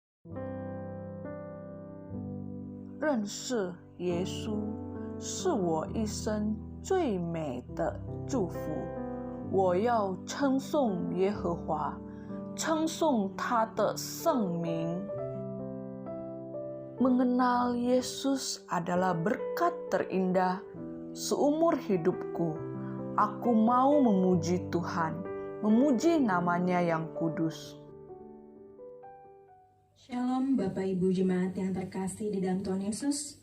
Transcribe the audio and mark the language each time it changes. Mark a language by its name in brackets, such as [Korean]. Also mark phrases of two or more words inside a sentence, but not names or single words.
[Chinese] 认识耶稣是我一生最美的祝福。我要称颂耶和华，称颂他的圣名。 [Indonesian] Mengenal Yesus adalah berkat terindah seumur hidupku. Aku mau memuji Tuhan, memuji namanya yang kudus. Shalom Bapak Ibu Jemaat yang terkasih di dalam Tuhan Yesus.